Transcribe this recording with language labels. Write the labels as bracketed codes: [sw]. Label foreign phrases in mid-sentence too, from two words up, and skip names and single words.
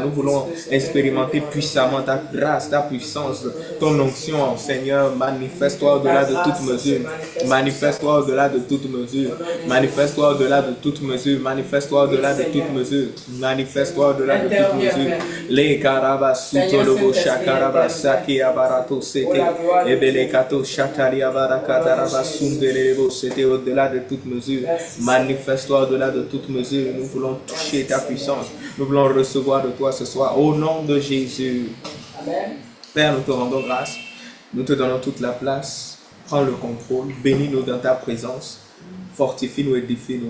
[fr] Nous voulons expérimenter puissamment ta grâce, ta puissance, ton onction, Seigneur. Manifeste-toi au-delà de toute mesure. Manifeste-toi au-delà de toute mesure. Manifeste-toi au-delà de toute mesure. Manifeste-toi au-delà de toute mesure. Manifeste-toi au-delà de toute mesure. Les carabas sutolobo shakarabas saki abarato sete ebelekato shataria barakadarabas sundelebo. C'était au-delà de toute mesure. Manifeste-toi au-delà de toute mesure. Nous voulons toucher ta puissance. Nous voulons recevoir de toi ce soir. Au nom de Jésus. Amen. Père, nous te rendons grâce. Nous te donnons toute la place. Prends le contrôle. Bénis-nous dans ta présence. Fortifie-nous, édifie-nous.